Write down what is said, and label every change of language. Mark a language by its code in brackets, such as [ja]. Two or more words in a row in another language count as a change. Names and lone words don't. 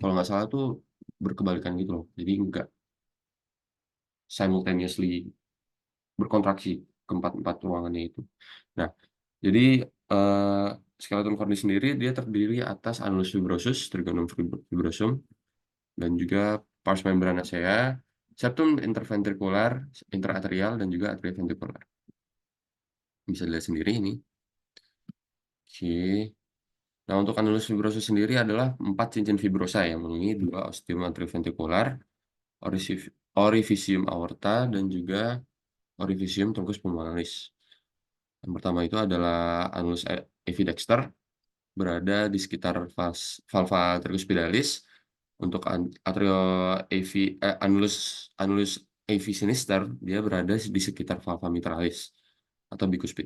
[id] Kalau nggak salah tuh berkebalikan gitu loh. Jadi nggak simultaneously berkontraksi keempat-empat ruangannya itu. Nah, jadi eh, [la] skeleton cordis [id] sendiri dia terdiri atas [la] annulus fibrosus, trigonum fibrosum, [id] dan juga [la] pars membranacea, septum interventricular, [id] interatrial, dan juga atrioventricular. Bisa dilihat sendiri ini. Oke. Nah, untuk [la] annulus fibrosus [id] sendiri adalah 4 cincin fibrosa yang memenuhi 2 [la] ostium atrioventricular, [id] orifisium aorta, dan juga orifisium [la] truncus pulmonalis. [id] Yang pertama itu adalah [la] annulus evidexter, [id] berada di sekitar [la] valva tricuspidalis. [id] Untuk annulus annulus [la] AV sinister, [id] dia berada di sekitar [la] valva mitralis [id] atau bicuspid.